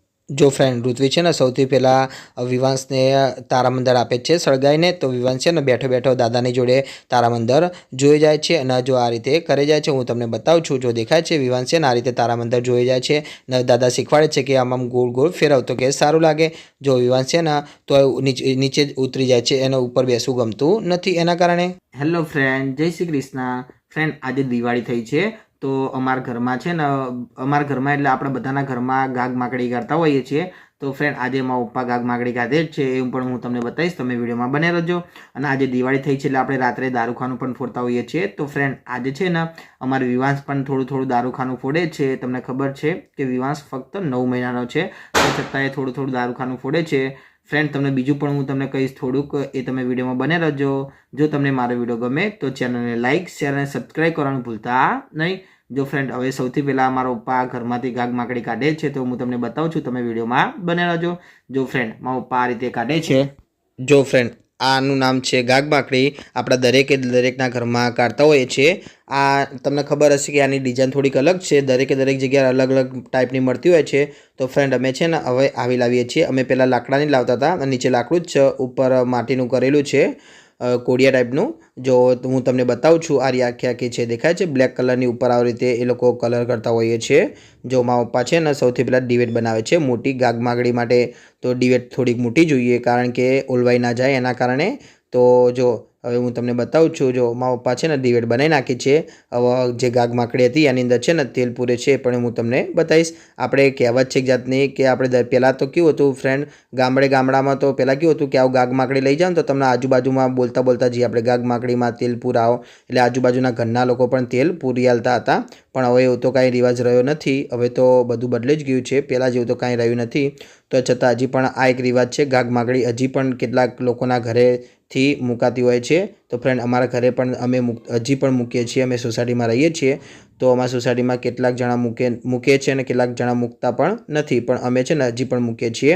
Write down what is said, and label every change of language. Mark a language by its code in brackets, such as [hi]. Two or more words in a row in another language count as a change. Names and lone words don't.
[gu] જો ફ્રેન્ડ ઋત્વી છે ને સૌથી પહેલા વિવાંશ ને તારામંદર આપે છે સળગાઈને। તો વિવાંશ છે ને બેઠો બેઠો દાદાની જોડે તારામંદર જોઈ જાય છે અને જો આ રીતે કરે જાય છે હું તમને બતાવું છું। જો દેખાય છે વિવાંશ છે ને આ રીતે તારામંદર જોઈ જાય છે ને દાદા શીખવાડે છે કે આમ ગોળ ગોળ ફેરવ તો કે સારું લાગે। જો વિવાંશ છે ને તો નીચે ઉતરી જાય છે એના ઉપર બેસવું ગમતું નથી એના કારણે। હેલો ફ્રેન્ડ, જય શ્રી કૃષ્ણ। फ्रेंड आज दिवाળી થઈ છે तो અમારા ઘરમાં છે ને અમારા ઘરમાં એટલે આપણે બધાના ઘરમાં ગાગ માકડી કરતા હોઈએ છીએ। તો ફ્રેન્ડ આજે મારા પપ્પા ગાગ માકડી કાઢે જ છે એવું પણ હું તમને બતાવીશ, તમે વિડીયોમાં બને રહેજો। અને આજે દિવાળી થઈ છે એટલે આપણે રાત્રે દારૂખાનું પણ ફોડતા હોઈએ છીએ। તો ફ્રેન્ડ આજે છે ને અમારે વિવાંશ પણ થોડું થોડું દારૂખાનું ફોડે છે। તમને ખબર છે કે વિવાંશ ફક્ત 9 મહિનાનો છે તો છતાંય થોડું થોડું દારૂખાનું ફોડે છે। ફ્રેન્ડ તમને બીજું પણ હું તમને કહીશ થોડુંક એ તમે વિડિયો માં બને રહો। જો તમને મારો વિડિયો ગમે તો ચેનલ ને લાઇક શેર ઓર સબ્સ્ક્રાઇબ કરવાનું ભૂલતા નહીં। જો ફ્રેન્ડ હવે સૌથી પહેલા મારા પપ્પા ઘરમાંથી ગાગ માકડી કાઢે છે તો હું તમને બતાવું છું, તમે વિડિયો માં બને રહો। જો ફ્રેન્ડ મારા પપ્પા આ રીતે કાઢે છે। જો ફ્રેન્ડ આનું નામ છે ગાગ માકડી। આપણા દરેકે દરેકના ઘરમાં કાઢતા હોય છે। આ તમને ખબર હશે કે આની ડિઝાઇન થોડીક અલગ છે, દરેકે દરેક જગ્યાએ અલગ અલગ ટાઇપની મળતી હોય છે। તો ફ્રેન્ડ અમે છે ને હવે આવી લાવીએ છીએ। અમે પહેલા લાકડાની લાવતા હતા અને નીચે લાકડું જ છે, ઉપર માટીનું કરેલું છે કોડિયા ટાઇપનું। જો હું તમને બતાવું છું, આ આખી આખી છે દેખાય છે બ્લેક કલરની ઉપર આ રીતે એ લોકો કલર કરતા હોય છે। જો મારા પપ્પા છે ને સૌથી પહેલા દિવેટ બનાવે છે મોટી ગાગ માકડી માટે। તો દિવેટ થોડીક મોટી જોઈએ કારણ કે ઓલવાઈ ના જાય એના કારણે। તો જો હવે હું તમને બતાવું છું, જો મારા પપ્પા છે ને દિવેટ બનાવી નાખી છે। હવે જે ગાગ માકડી હતી એની અંદર છે ને તેલ પૂરે છે પણ હું તમને બતાવીશ। આપણે કહેવત છે એક જાતની કે આપણે પહેલા તો કેવું હતું ફ્રેન્ડ, ગામડામાં તો પહેલા કેવું હતું કે આવું ગાગ માકડી લઈ જાઓ તો તમને આજુબાજુમાં બોલતા બોલતા જી આપણે ગાગ માકડીમાં તેલ પૂરાવો એટલે આજુબાજુના घરના લોકો પણ તેલ પૂરી આલતા હતા। પણ હવે એવું તો કાંઈ રિવાજ રહ્યો નથી। હવે તો બધું બદલાઈ જ ગયું છે, પહેલાં જેવું તો કાંઈ રહ્યું નથી। તો છતાં હજી પણ આ એક રિવાજ છે ગાગ માકડી હજી પણ કેટલાક લોકોના ઘરેથી મુકાતી હોય છે। તો ફ્રેન્ડ અમારા ઘરે પણ અમે હજી પણ મૂકીએ છીએ। અમે સોસાયટીમાં રહીએ છીએ તો અમારા સોસાયટીમાં કેટલાક જણા મૂકે છે અને કેટલાક જણા મૂકતા પણ નથી, પણ અમે છે ને હજી પણ મૂકીએ છીએ।